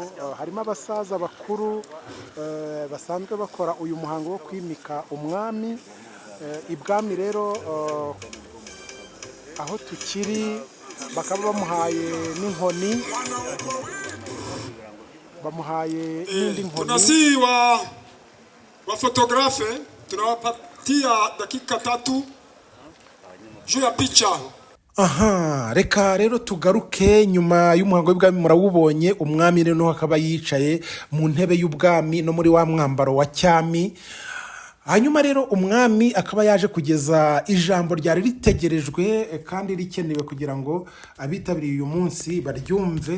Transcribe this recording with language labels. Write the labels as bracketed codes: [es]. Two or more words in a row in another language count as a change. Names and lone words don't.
[rw] Harimo abasaza bakuru basanzwe bakora uyu muhango wo kwimika umwami. Ibwami rero aho tukiri bakaba bamuhaye n'inkoni, bamuhaye n'indi nkoni. [sw] Tunasi wa fotografe tunawapatia dakika 3 juu ya picha. [rw] Aha, reka rero tugaruke nyuma y'umuhango w'ibwami. Murawubonye umwami rero akaba yicaye mu ntebe y'ubwami no muri wa mwambaro wa cyami. Hanyuma rero umwami akaba yaje kugeza ijambo ryari ritegerejwe kandi rikenewe kugira ngo abitabiriye uyu munsi baryumve.